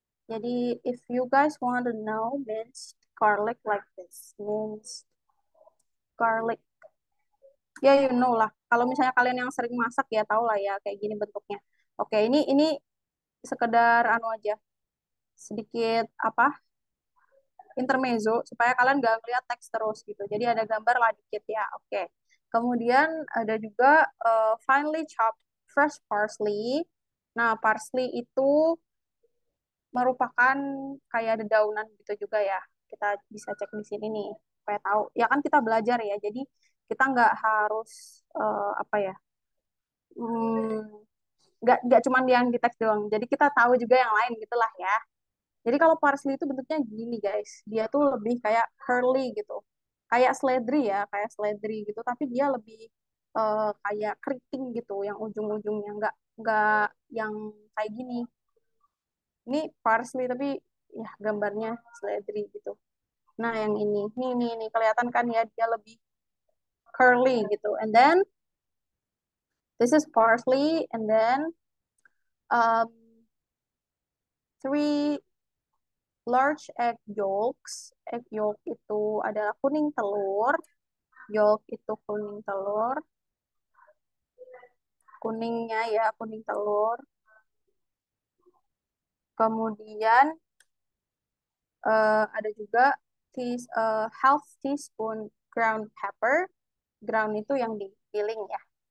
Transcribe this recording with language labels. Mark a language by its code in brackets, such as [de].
[en] Jadi if you guys want to know minced garlic like this, minced garlic, ya you know lah. [id] Kalau misalnya kalian yang sering masak ya tahu lah ya kayak gini bentuknya. Oke, ini sekedar anu aja, sedikit apa intermezzo supaya kalian nggak ngeliat teks terus gitu. Jadi ada gambar lah dikit ya. Oke. Kemudian ada juga [en] finely chopped fresh parsley. [id] Nah, parsley itu merupakan kayak dedaunan gitu juga ya. Kita bisa cek di sini nih supaya tahu. Ya kan kita belajar ya. Jadi kita nggak harus apa ya? hmm, nggak cuma yang di teks doang. Jadi kita tahu juga yang lain gitulah ya. Jadi kalau parsley itu bentuknya gini guys, dia tuh lebih kayak curly gitu, kayak seledri ya, kayak seledri gitu, tapi dia lebih kayak keriting gitu, yang ujung-ujungnya nggak yang kayak gini. Ini parsley tapi ya gambarnya seledri gitu. Nah yang ini kelihatan kan ya dia lebih curly gitu. [en] And then this is parsley, and then um, 3 large egg yolks. [id] Egg yolk itu adalah kuning telur. Yolk itu kuning telur. Kuningnya ya, kuning telur. Kemudian ada juga [en] half teaspoon ground pepper. [id] Ground itu yang digiling ya.